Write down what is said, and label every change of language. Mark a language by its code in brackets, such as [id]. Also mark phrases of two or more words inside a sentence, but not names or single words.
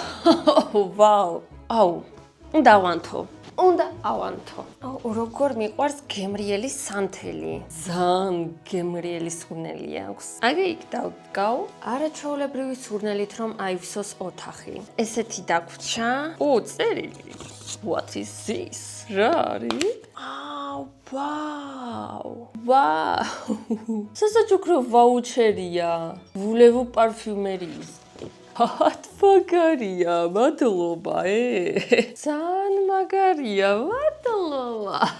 [ka] ვაუ. დავანთო. უნდა ავანთო. როგორ მიყვარს გემრიელი სანთელი. ძალიან გემრიელი სურნელი აქვს. აგი იქ დავდგავ, არაჩვეულებრივი სურნელით რომ აივსოს ოთახი. ესეთი დაგვჭა. წერილი. [en] What is this? [ka] რა არის? ვაუ. სასაჩუქრო ვაუჩერია. ვულევუ პარფიუმერიის. მაგარია, მადლობა, ძალიან მაგარია, მადლობა.